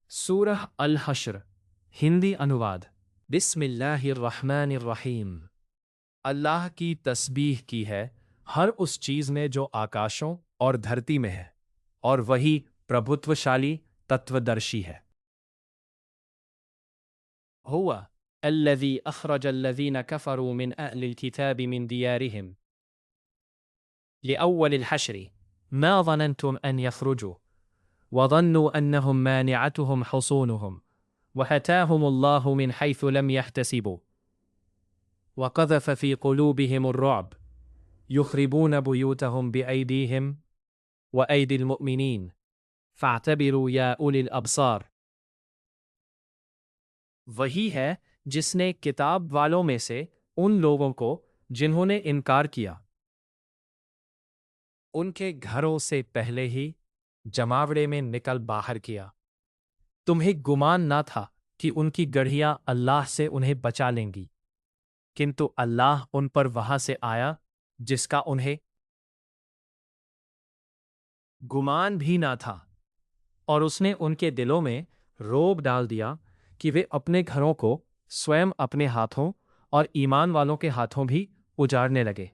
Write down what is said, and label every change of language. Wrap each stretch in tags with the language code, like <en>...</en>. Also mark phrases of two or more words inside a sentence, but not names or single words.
<hi>सूरह अल हश्र हिंदी अनुवाद। बिस्मिल्लाहिर्रहमानिर्रहीम। अल्लाह की तस्बीह की है हर उस चीज़ ने जो आकाशों और धरती में है, और वही प्रभुत्वशाली तत्वदर्शी है।</hi> <ar>هو الذي أخرج الذين كفروا من أهل الكتاب من ديارهم لأول الحشر ما ظننتم أن يخرجوا وظنوا أنهم مانعتهم حصونهم فأتاهم الله من حيث لم يحتسبوا وقذف في قلوبهم الرعب يخربون بيوتهم بأيديهم وأيدي المؤمنين فاعتبروا يا أولي الأبصار.</ar> <hi>वही है जिसने किताब वालों में से उन लोगों को जिन्होंने इनकार किया उनके घरों से पहले ही जमावड़े में निकल बाहर किया। तुम्हें गुमान ना था कि उनकी गढ़ियां अल्लाह से उन्हें बचा लेंगी, किंतु अल्लाह उन पर वहां से आया जिसका उन्हें गुमान भी ना था, और उसने उनके दिलों में रोब डाल दिया कि वे अपने घरों को स्वयं अपने हाथों और ईमान वालों के हाथों भी उजाड़ने लगे।</hi>